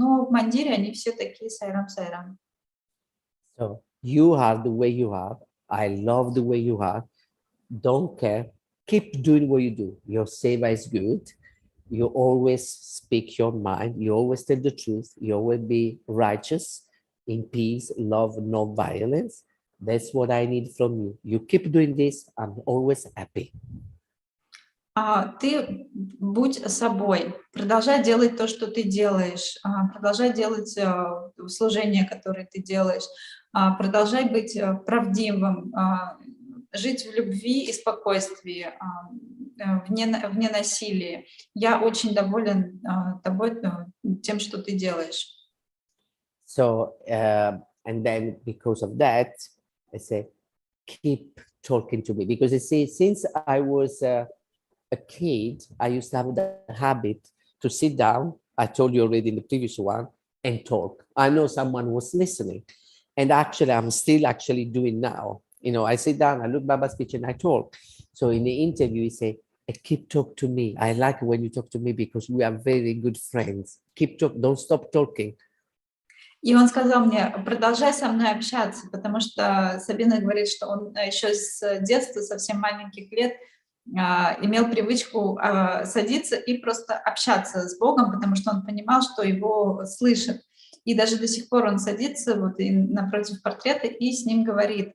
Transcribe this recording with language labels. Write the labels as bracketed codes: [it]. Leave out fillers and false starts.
[ru] Но в мандире они все такие сайрам-сайрам. [en] So you are the way you are. I love the way you are. Don't care. Keep doing what you do. Your seva is good. You always speak your mind. You always tell the truth. You always be righteous, in peace, love, no violence. That's what I need from you. You keep doing this. I'm always happy. [ru] Ты будь собой, продолжай делать то, что ты делаешь, продолжай делать служение, которое ты делаешь, продолжай быть правдивым, жить в любви и спокойствии, вне насилия. Я очень доволен тобой, тем, что ты делаешь. [en] So, and then because of that, I say, keep talking to me. Because you see, since I was a kid, I used to have the habit to sit down, I told you already in the previous one, and talk. I know someone was listening. And actually, I'm still actually doing now. You know, I sit down, I look Baba's speech and I talk. So in the interview, he say, keep talk to me. I like when you talk to me because we are very good friends. Keep talk, don't stop talking. [ru] И он сказал мне, продолжай со мной общаться, потому что Сабина говорит, что он еще с детства, совсем маленьких лет, имел привычку садиться и просто общаться с Богом, потому что он понимал, что его слышат. И даже до сих пор он садится вот и напротив портрета и с ним говорит.